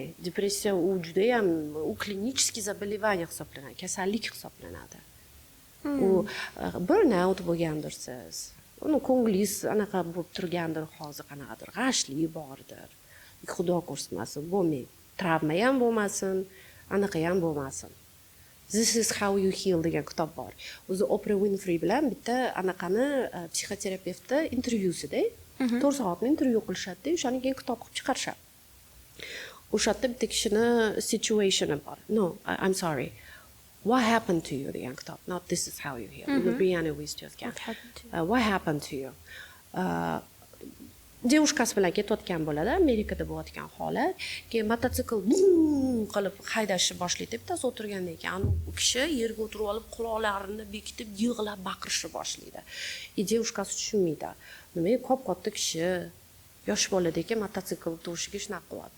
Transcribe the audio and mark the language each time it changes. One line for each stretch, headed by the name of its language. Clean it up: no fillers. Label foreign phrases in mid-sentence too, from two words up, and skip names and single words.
Uzbek: Depressiya u juda ham u
Russian: клинический заболевание
Uzbek: hisoblanadi, kasallik hisoblanadi. U burnout bo'lgandir siz. Uni ko'nglingiz anaqa bo'lib turgandir, hozir qanaqadir g'ashli bordir. Xudo ko'rsatmasin bo'lmay. Travma ham bo'lmasin, anaqa ham bo'lmasin.
English: This is how you heal
Uzbek: degan kitob bor. O'zi Oprah Winfrey bilan bitta anaqani psixoterapevtda intervyusida 4 soatni intervyu qilishadi, o'shani keyin kitob qilib chiqarishadi. O'sha yerda bitta kishini situationi bor.
English: No, I'm sorry. What happened to you
Uzbek: degan kitob.
English: Not this is how you heal. Brianna Weiss yozgan. What happened to you?
Uzbek: Devушкasi bilan ketayotgan bo'ladi, Amerikada bo'layotgan holat. Keyin mototsikl qilib haydashni boshlaydi. Bittasi o'tirgandan keyin u kishi yerga o'tirib olib, quloqlarini bekitib, yig'lab baqirishni boshlaydi. Devушкasi tushunmaydi. Nima, katta kishi yosh boladagi mototsikl to'shiga shunaqa qilyapti.